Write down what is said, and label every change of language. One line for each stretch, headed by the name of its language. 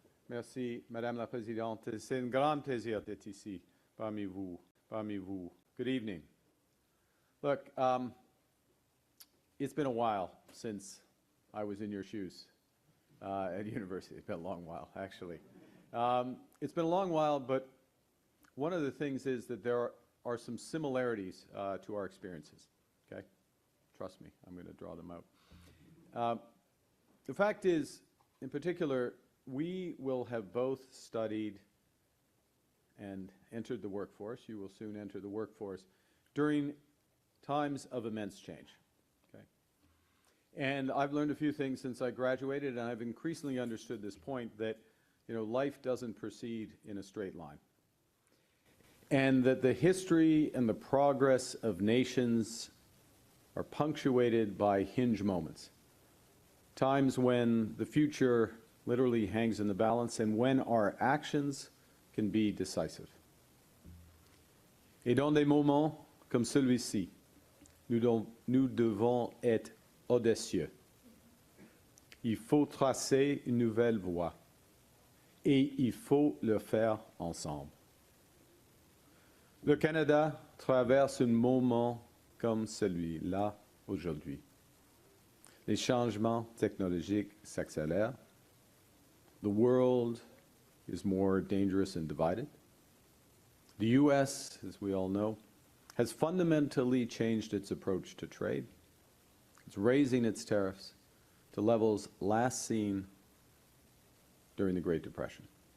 French: Merci, Madame la Présidente. C'est un grand plaisir d'être ici parmi vous.
English: Good evening. Look, it's been a while since I was in your shoes at university. It's been a long while, actually. It's been a long while, but one of the things is that there are some similarities to our experiences, okay? Trust me, I'm going to draw them out. The fact is, in particular, we will have both studied and entered the workforce. You will soon enter the workforce during times of immense change, okay? And I've learned a few things since I graduated, and I've increasingly understood this point that life doesn't proceed in a straight line. And that the history and the progress of nations are punctuated by hinge moments. Times when the future literally hangs in the balance and when our actions can be decisive.
French: Et dans des moments comme celui-ci, nous devons être audacieux. Il faut tracer une nouvelle voie. Et il faut le faire ensemble. Le Canada traverse un moment comme celui-là aujourd'hui. Les changements technologiques s'accélèrent.
English: The world is more dangerous and divided. The U.S., as we all know, has fundamentally changed its approach to trade. It's raising its tariffs to levels last seen during the Great Depression.